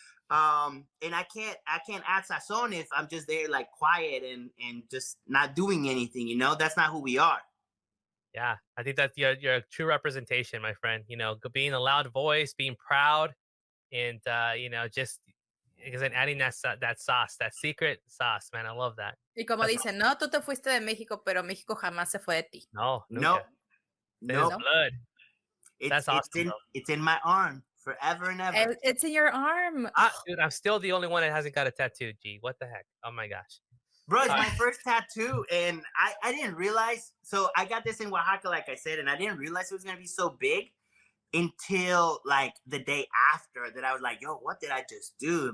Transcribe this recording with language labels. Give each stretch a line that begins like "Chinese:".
English: And I can't add sazon if I'm just there like quiet and just not doing anything, you know. That's not who we are. Yeah, I think that's your true representation, my friend. You know, being a loud voice, being proud, and you know, just because adding that sauce, that secret sauce, man. I love that.
Spanish: Y como dicen, no, tú te fuiste de México, pero México jamás se fue de ti. No, no,
English: no. Blood. That's awesome. It's in my arm forever and ever. It's in your arm. Dude, I'm still the only one that hasn't got a tattoo. G, what the heck? Oh my gosh. Bro, it's my first tattoo, and I didn't realize. So I got this in Oaxaca, like I said, and I didn't realize it was gonna be so big until like the day after that. I was like, yo, what did I just do?